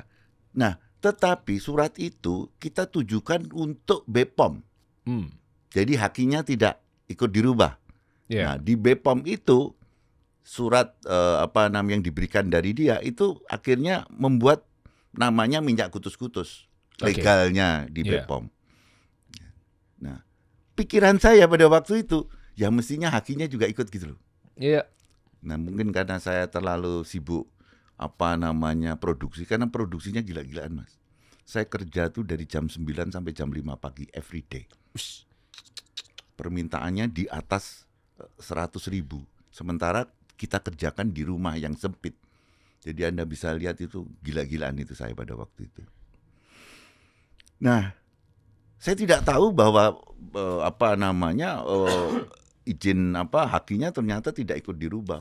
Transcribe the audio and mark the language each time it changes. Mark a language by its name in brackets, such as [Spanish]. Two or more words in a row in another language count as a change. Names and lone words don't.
[Indonesian] Nah, tetapi surat itu kita tujukan untuk BPOM. Jadi hakinya tidak ikut dirubah. Nah, di BPOM itu surat yang diberikan dari dia itu akhirnya membuat namanya minyak kutus-kutus. Legalnya di BPOM. Nah, pikiran saya pada waktu itu, ya mestinya hakinya juga ikut gitu loh. Iya. Nah, mungkin karena saya terlalu sibuk produksi, karena produksinya gila-gilaan, Mas. Saya kerja tuh dari jam 9 sampai jam 5 pagi [English] every day. [Indonesian] Permintaannya di atas 100.000. Sementara kita kerjakan di rumah yang sempit. Jadi Anda bisa lihat itu gila-gilaan itu saya pada waktu itu. Nah, saya tidak tahu bahwa izin hakinya ternyata tidak ikut dirubah.